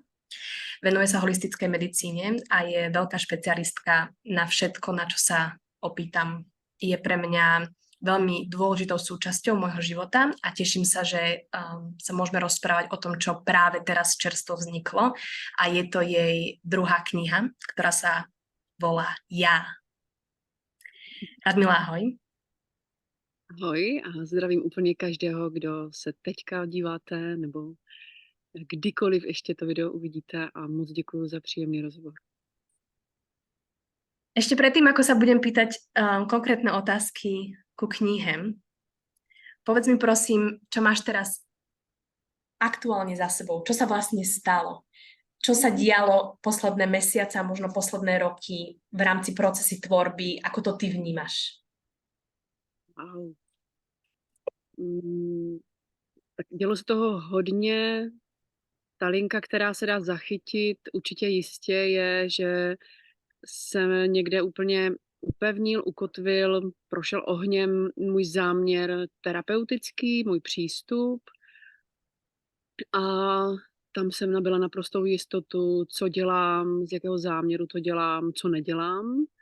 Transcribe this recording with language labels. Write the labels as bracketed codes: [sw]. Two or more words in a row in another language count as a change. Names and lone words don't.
[sk] Venuje sa holistickej medicíne a je veľká špecialistka na všetko, na čo sa opýtam. Je pre mňa veľmi dôležitou súčasťou môjho života a teším sa, že sa môžeme rozprávať o tom, čo práve teraz čerstvo vzniklo a je to jej druhá kniha, ktorá sa volá Ja. Radmila, ahoj. [cs] Ahoj a zdravím úplně každého, kdo se teďka díváte nebo kdykoliv ještě to video uvidíte a moc děkuju za příjemný rozhovor. Ešte predtým, ako sa budem pýtať konkrétne otázky ku knihe, povedz mi prosím, čo máš teraz aktuálne za sebou, čo sa vlastne stalo, čo sa dialo posledné mesiace a možno posledné roky v rámci procesy tvorby, ako to ty vnímaš? Wow. Tak dělo se toho hodně. Ta linka, která se dá zachytit určitě jistě je, že se někde úplně upevnil, ukotvil, prošel ohněm můj záměr terapeutický, můj přístup a tam jsem nabyla naprostou jistotu, co dělám, z jakého záměru to dělám, co nedělám.